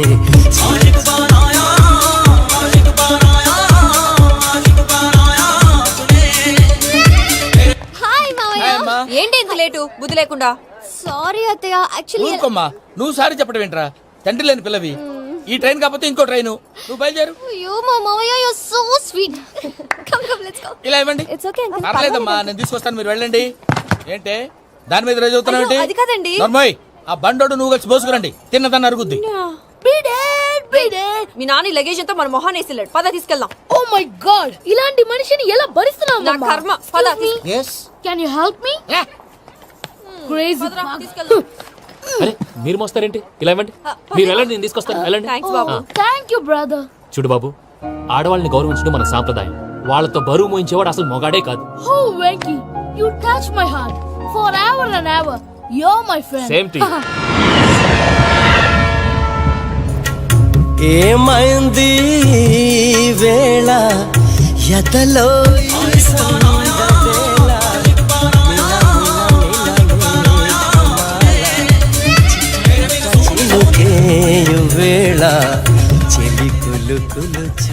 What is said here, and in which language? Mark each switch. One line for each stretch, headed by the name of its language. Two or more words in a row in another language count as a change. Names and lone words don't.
Telugu: ఏంటి ఇంత లేటు? బుద్ధి లేకుండా.
English: Sorry, అత్తయ్య. Actually,
Telugu: ఊరుకోమ్మా, నువ్వు సారి చెప్పడం ఏంట్రా? తండ్రి లేని పిల్లవి. ఈ ట్రైన్ కాకపోతే ఇంకో ట్రైన్. నువ్వు బయలుదేరు.
English: you, Mama, you're so sweet. Come, let's go.
Telugu: ఇలా ఇవ్వండి.
English: It's okay.
Telugu: పర్లేదమ్మా, నేను తీసుకొస్తాను, మీరు వెళ్ళండి. ఏంటే దాని మీద రోజు అవుతున్నావు? అయ్యో, అది కాదండి. నర్మోయ్, ఆ బండోడు నువ్వు కలిసి పోసుకురండి. తిన్నదాన్ని అరుగుద్ది.
English: Beat it.
Telugu: మీ నాన్న లగేజ్ అంతా మన మొహాన్ని వేసిల్లాడు. పద తీసుకెళ్దాం.
English: Oh my God!
Telugu: ఇలాంటి మనిషిని ఎలా భరిస్తున్నావు? నా కర్మ. పద.
English: Can you help me? Crazy.
Telugu: తీసుకెళ్దాం. అరే మీరు మోస్తారేంటి? ఇలా ఇవ్వండి. మీరు వెళ్ళండి, నేను తీసుకొస్తాను. వెళ్ళండి. థ్యాంక్స్ బాబు.
English: Thank you, brother.
Telugu: చూడు బాబు, ఆడవాళ్ళని గౌరవించడం మన సాంప్రదాయం. వాళ్ళతో బరువు మోయించేవాడు అసలు మొగాడే కాదు.
English: Oh, Venky, you touch my heart forever and ever. You're my friend. Same to you.
Telugu: ఏమైంది వేళ ఎతలో వేళ చెలి కులుకులుచు.